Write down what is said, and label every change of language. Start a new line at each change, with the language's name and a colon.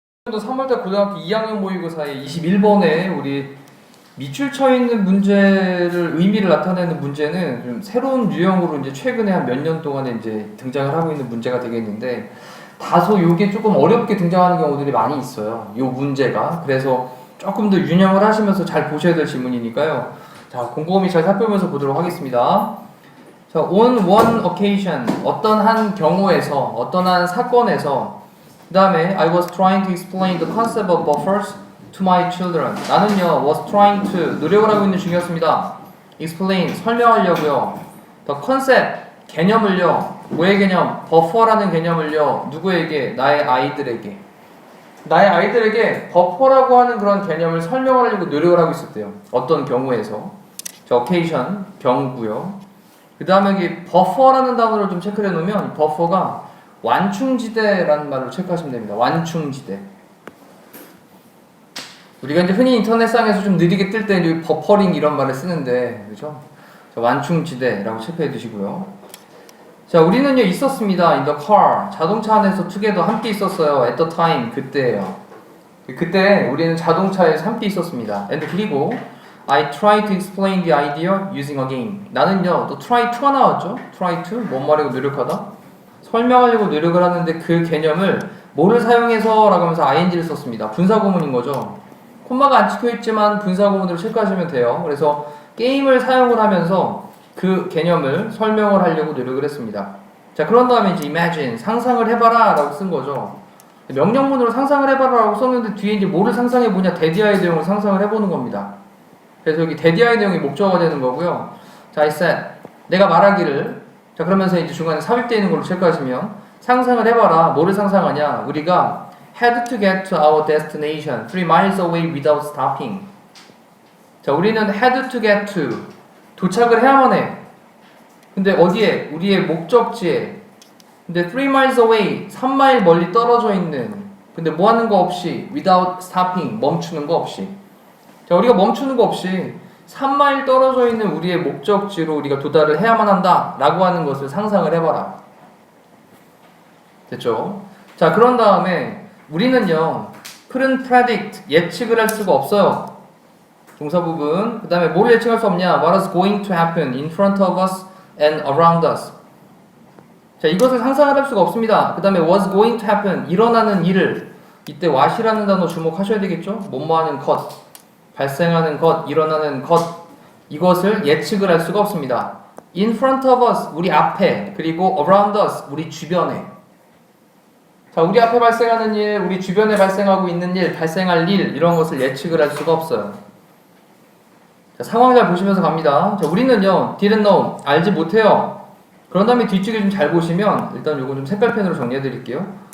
Korean: 또 3월달 고등학교 2학년 모의고사에 21번에 우리 밑줄 쳐 있는 문제를 의미를 나타내는 문제는 좀 새로운 유형으로 이제 최근에 한 몇 년 동안에 이제 등장을 하고 있는 문제가 되겠는데 다소 이게 조금 어렵게 등장하는 경우들이 많이 있어요. 이 문제가. 그래서 조금 더 유념을 하시면서 잘 보셔야 될 질문이니까요. 자, 곰곰이 잘 살펴보면서 보도록 하겠습니다.
English: 자, on one occasion,
Korean: 어떤 한 경우에서, 어떤 한 사건에서, 그 다음에
English: I was trying to explain the concept of buffers to my children.
Korean: 나는요, was trying to, 노력을 하고 있는 중이었습니다. explain, 설명하려고요. the concept, 개념을요, 뭐의 개념? 버퍼라는 개념을요, 누구에게? 나의 아이들에게. 나의 아이들에게 버퍼라고 하는 그런 개념을 설명을 하려고 노력을 하고 있었대요. 어떤 경우에서. 저 occasion, 경우고요. 그 다음에 여기 버퍼라는 단어를 좀 체크를 해놓으면 버퍼가 완충지대라는 말로 체크하시면 됩니다. 완충지대. 우리가 이제 흔히 인터넷상에서 좀 느리게 뜰 때 버퍼링 이런 말을 쓰는데, 그죠? 완충지대라고 체크해 두시고요. 자, 우리는요 있었습니다. in the car, 자동차 안에서 together 함께 있었어요. at the time, 그때예요. 그때 우리는 자동차에서 함께 있었습니다.
English: and
Korean: 그리고
English: I tried to explain the idea using a game.
Korean: 나는요 또 try to가 나왔죠. try to, 뭔 말이고 노력하다. 설명하려고 노력을 하는데 그 개념을 뭐를 사용해서 라고 하면서 ing를 썼습니다. 분사구문인 거죠. 콤마가 안 찍혀있지만 분사구문으로 체크하시면 돼요. 그래서 게임을 사용을 하면서 그 개념을 설명을 하려고 노력을 했습니다. 자, 그런 다음에 이제 imagine, 상상을 해봐라 라고 쓴 거죠. 명령문으로 상상을 해봐라 라고 썼는데 뒤에 이제 뭐를 상상해보냐, 대디아의 내용을 상상을 해보는 겁니다. 그래서 여기 대디아의 내용이 목적어가 되는 거고요. 자, I said, 내가 말하기를, 자, 그러면서 이제 중간에 삽입되어 있는 걸로 체크하시면 상상을 해봐라. 뭐를 상상하냐? 우리가
English: had to get to our destination 3 miles away without stopping.
Korean: 자, 우리는 had to get to, 도착을 해야만 해. 근데 어디에? 우리의 목적지에. 근데 3 miles away, 3마일 멀리 떨어져 있는, 근데 뭐 하는 거 없이, without stopping, 멈추는 거 없이. 자, 우리가 멈추는 거 없이 3마일 떨어져 있는 우리의 목적지로 우리가 도달을 해야만 한다 라고 하는 것을 상상을 해봐라. 됐죠? 자, 그런 다음에 우리는요 couldn't predict, 예측을 할 수가 없어요. 동사 부분. 그 다음에 뭘 예측할 수 없냐?
English: What is going to happen in front of us and around us.
Korean: 자, 이것을 상상을 할 수가 없습니다. 그 다음에 was going to happen, 일어나는 일을, 이때 what이라는 단어 주목하셔야 되겠죠? 뭐뭐하는 것, 발생하는 것, 일어나는 것, 이것을 예측을 할 수가 없습니다. in front of us, 우리 앞에, 그리고 around us, 우리 주변에. 자, 우리 앞에 발생하는 일, 우리 주변에 발생하고 있는 일, 발생할 일, 이런 것을 예측을 할 수가 없어요. 자, 상황 잘 보시면서 갑니다. 자, 우리는요 didn't know, 알지 못해요. 그런 다음에 뒤쪽에 좀 잘 보시면 일단 요거 좀 색깔펜으로 정리해 드릴게요.